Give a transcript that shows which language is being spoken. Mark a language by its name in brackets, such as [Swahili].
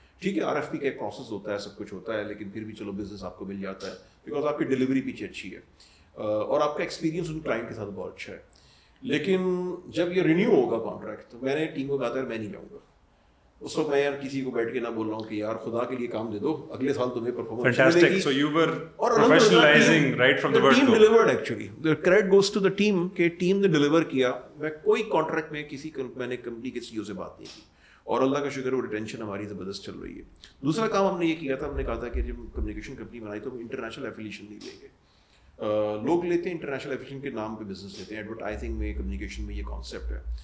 [Urdu] ٹھیک ہے، RFP کا ایک پروسیس ہوتا ہے، سب کچھ ہوتا ہے، لیکن پھر بھی چلو بزنس آپ کو مل جاتا ہے بیکاز آپ کی ڈلیوری پیچھے اچھی ہے اور آپ کا ایکسپیرینس ان کلائنٹ کے ساتھ بہت اچھا ہے. لیکن جب یہ رینیو ہوگا کانٹریکٹ تو میں نے ٹیم کو کہا تھا میں نہیں جاؤں گا. اس وقت میں یار کسی کو بیٹھ کے نہ بول رہا ہوں کہ یار خدا کے لیے کام دے دو، اگلے سال تمہیں پرفارمنس ملے گی. [English] So you were professionalizing right from the word go. The team delivered actually. The credit goes to the team [Urdu] کہ ٹیم نے ڈلیور کیا. میں کوئی کانٹریکٹ میں میں نے کمپنی کے CEO سے بات نہیں کی، اور اللہ کا شکر ہے وہ ریٹینشن ہماری زبردست چل رہی ہے. دوسرا کام ہم نے یہ کیا تھا، ہم نے کہا تھا کہ جب کمیونیکیشن کمپنی بنائی تو ہم انٹرنیشنل ایفیلیشن نہیں لیں گے. لوگ لیتے ہیں انٹرنیشنل ایفیلیشن کے نام پہ بزنس لیتے ہیں، ایڈورٹائزنگ میں، کمیونیکیشن میں یہ کانسیپٹ ہے.